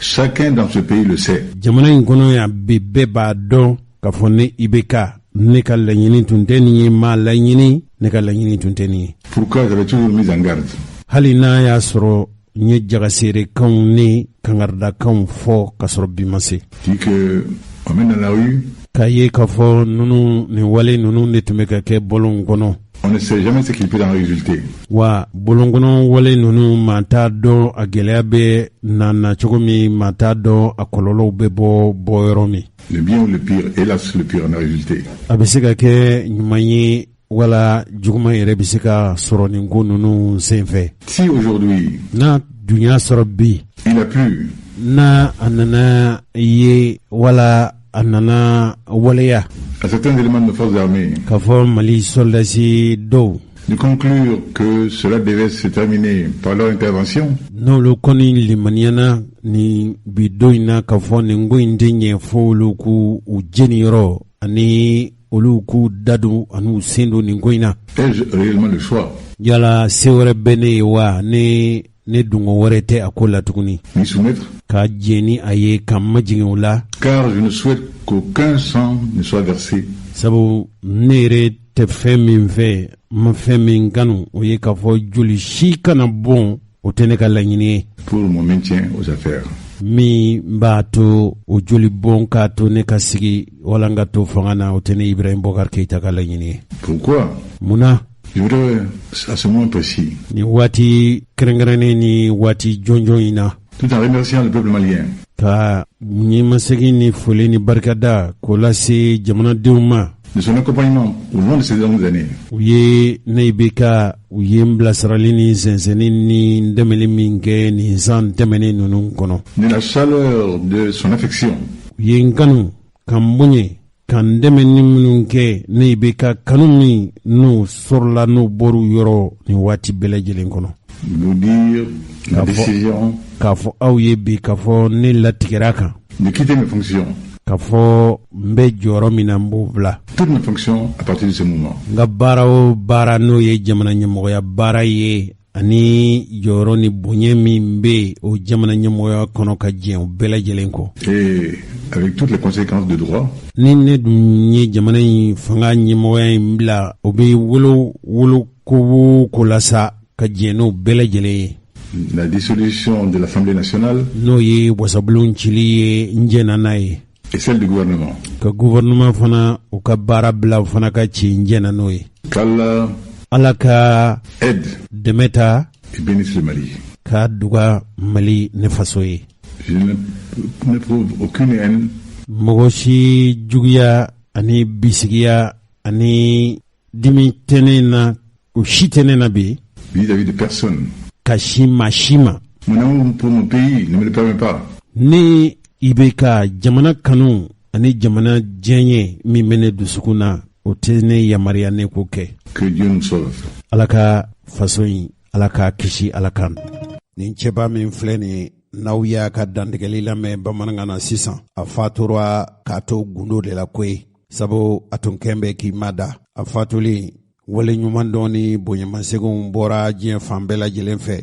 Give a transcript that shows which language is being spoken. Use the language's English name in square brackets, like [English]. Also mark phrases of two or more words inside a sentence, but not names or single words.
[French] chacun dans ce pays le sait. [Bambara] Jamana in kɔnɔ yan bi bɛɛ b'a dɔn k'a fɔ ne IBK ne ka laɲini tun tɛ nin ye m'a laɲini ne ka laɲini tun tɛ nin ye. [French] Pourquoi j'avais toujours mis en garde. [Bambara] Hali n'a y'a sɔrɔ n ye jagaseerekanw ni kangaridakanw fɔ k'a sɔrɔ bi ma se. [French] Dit que on mène dans la rue, [Bambara] K'a ye k'a fɔ nunu nin wale nunu de tun bɛ ka kɛ bɔlɔn kɔnɔ. [French] on ne sait jamais ce qui peut en résulter. [Bambara] Wa bɔlɔn kɔnɔ wale nunu maa t'a dɔn a gɛlɛya bɛ na cogo min, maa t'a dɔn a kɔlɔlɔw bɛ bɔ yɔrɔ min. [French] Le bien ou le pire, hélas le pire en a résulté. [Bambara] A bɛ se ka kɛ ɲuman ye wala juguman yɛrɛ bɛ se ka sɔrɔ nin ko nunu senfɛ. [French] Si aujourd'hui, [Bambara] N'a dunya sɔrɔ bi, [French] il a plu [Bambara] n'a a nana ye wala a nana waleya [French] à certains éléments de nos forces armées [Bambara] k'a fɔ Mali soldasi dɔw [French] de conclure que cela devait se terminer par leur intervention, [Bambara] n'olu kɔni limaniyana ni bi don in na k'a fɔ nin ko in tɛ ɲɛ fo olu k'u jeniyɔrɔ ani olu k'u dadon ani u sen don nin ko in na. [French] ai-je réellement le choix? [Bambara] Yala se wɛrɛ bɛ ne ye wa ne dungo wɛrɛ tɛ a ko la tuguni [French] M'y soumettre? [Bambara] ka jɛn ni a ye ka majigin o la, [French] Car je ne souhaite qu'aucun sang ne soit versé [Bambara] sabu ne yɛrɛ tɛ fɛn min fɛ ma fɛn min kanu o ye k'a fɔ joli si kana bɔn o tɛ ne ka laɲini ye [French] pour mon maintien aux affaires. [Bambara] min b'a to o joli bɔn k'a to ne ka sigi wala n ka to fanga na o tɛ ne Ibrahim Bokar Keita ka laɲini ye. [French] Pourquoi? [Bambara] Munna [French] Je voudrais, à ce moment précis, [Bambara] ni waati kɛrɛnkɛrɛnnen ni waati jɔnjɔn in na, [French] tout en remerciant le peuple malien, [Bambara] ka ɲɛmasegin ni foli ni barikada k'o lase jamanadenw ma, [French] de son accompagnement au long de ces longues années, [Bambara] u ye ne bɛ ka u ye n bilasirali ni sɛnsɛnni ni n dɛmɛli min kɛ nin san tɛmɛnen ninnu kɔnɔ, [French] de la chaleur de son affection, [Bambara] u ye n kanu ka n bonya ka n dɛmɛ ni minnu kɛ ne bɛ ka kanu min n'u sɔrɔla n'u bɔr'u yɔrɔ nin waati bɛɛ lajɛlen kɔnɔ. [French] nous dire la décision [Bambara] K'a fɔ aw ye bi k'a fɔ ne latigɛra kan, [French] de quitter mes fonctions, [Bambara] k'a fɔ n bɛ jɔyɔrɔ min na n b'o bila. [French] toutes mes fonctions à partir de ce moment. [Bambara] N ka baara o baara n'o ye jamana ɲɛmɔgɔya baara ye ani jɔyɔrɔ ni bonya min bɛ o jamana ɲɛmɔgɔya kɔnɔ ka jɛn o bɛɛ lajɛlen kɔ. [French] Et avec toutes les conséquences de droit, [Bambara] Ni ne dun ye jamana in fanga ɲɛmɔgɔya in bila, o bɛ wolo ko la sa ka jɛn n'o bɛɛ lajɛlen ye. [French] la dissolution de l'Assemblée nationale [Bambara] N'o ye wasabulon cili ye n jɛnna n'a ye. [French] et celle du gouvernement. [Bambara] Ka gouvernement fana u ka baara bila u fana ka ci n jɛnna n'o ye. [French] Qu'Allah [Bambara] Ala ka [French] aide [Bambara] dɛmɛ ta [French] et bénisse le Mali. [Bambara] ka duga Mali ne faso ye. [French] Je n'éprouve aucune haine [Bambara] Mɔgɔ si juguya ani bisigiya ani dimi tɛ ne na, o si tɛ ne na bi [French] vis-à-vis de personne. [Bambara] ka si ma. [French] Mon amour pour mon pays ne me le permet pas. [Bambara] Ni i bɛ ka jamana kanu ani jamana diɲɛ min bɛ ne dusukun na, o tɛ ne yamaruya ne k'o kɛ. [French] Que Dieu nous sauve. [Bambara] Ala ka faso in Ala ka kisi Ala kan. Nin cɛba min filɛ nin ye, n'aw y'a ka dantigɛli lamɛn bamanankan na sisan, a fatura k'a to gundo de la koyi, sabu a tun kɛn bɛ k'i ma da. A fatulen wale ɲuman dɔn ni bonɲɛmaseginw bɔra diɲɛ fan bɛɛ lajɛlen fɛ.